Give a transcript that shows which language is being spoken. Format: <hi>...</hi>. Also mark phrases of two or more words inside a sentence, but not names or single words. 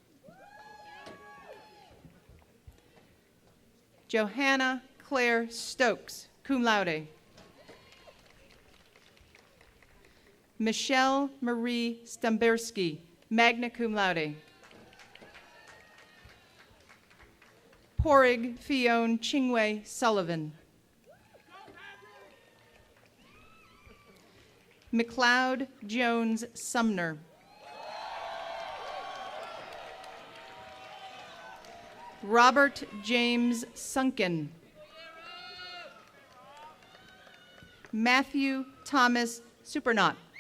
<en>Johanna Claire Stokes,</en> <la>cum laude.</la> <en>Michelle Marie Stamberski,</en> <la>magna cum laude.</la> <en>Porig Fione Chingwei Sullivan. McLeod Jones Sumner. Robert James Sunken. Matthew Thomas Supernaut.</en>